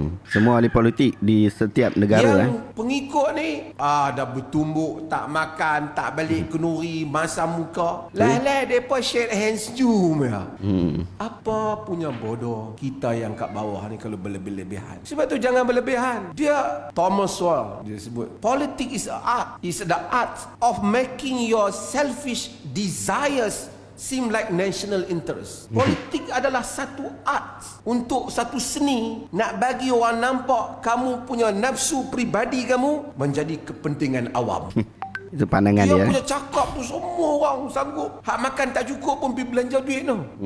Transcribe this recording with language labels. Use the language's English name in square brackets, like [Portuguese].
[Malay] Semua ahli politik di setiap negara yang pengikut ni dah bertumbuk, tak makan, tak balik kenuri, masam muka. Lah depa shake hands jom ya. Apa punya bodoh kita yang kat bawah ni kalau berlebih-lebihan. Sebab tu jangan berlebihan. Dia Thomas Sowell dia sebut, [English] politics is a art. Is the art of making your selfish desires seem like national interest. [Malay] Politik adalah satu art, untuk satu seni nak bagi orang nampak kamu punya nafsu peribadi kamu menjadi kepentingan awam. Itu pandangan dia. Dia punya cakap tu semua orang sanggup. Hak makan tak cukup pun pergi belanja duit tu.